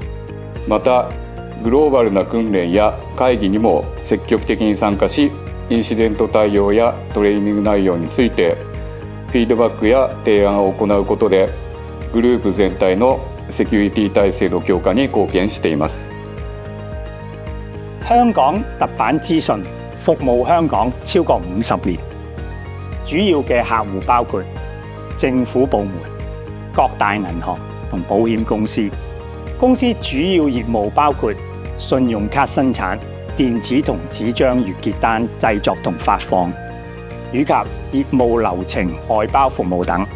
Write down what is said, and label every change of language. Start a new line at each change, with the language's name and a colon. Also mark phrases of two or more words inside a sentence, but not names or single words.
Japanese: また、グローバルな訓練や会議にも積極的に参加し、インシデント対応やトレーニング内容についてフィードバックや提案を行うことで、グループ全體のセキュリティ体制の強化に貢獻しています。
Cantonese: 香港特版資訊服務香港超過50年，主要嘅客戶包括政府部門、各大銀行同保險公司。公司主要業務包括信用卡生產、電子同紙張月結單製作同發放，以及業務流程外包服務等。